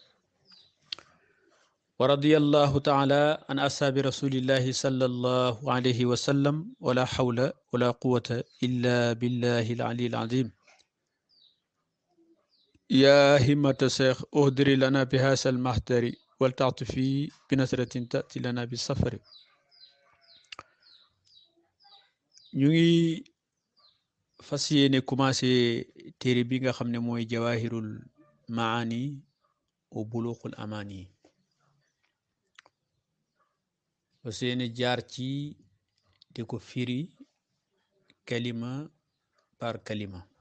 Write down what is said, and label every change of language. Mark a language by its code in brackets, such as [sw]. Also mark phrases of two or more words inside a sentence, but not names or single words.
[ar] ورضي الله تعالى عن أصحاب رسول الله صلى الله عليه وسلم ولا حول ولا قوة إلا بالله العلي العظيم يا همة الشيخ اهدر لنا بهذا المحضر ولتعطفي بنصرة تأتي لنا بالسفر [wo] ñu ngi fas yéene commencé téere bi nga xam ne mooy jawahirul maani wa buluqul amaani fas yéene jaar ci di ko firi kalima par kalima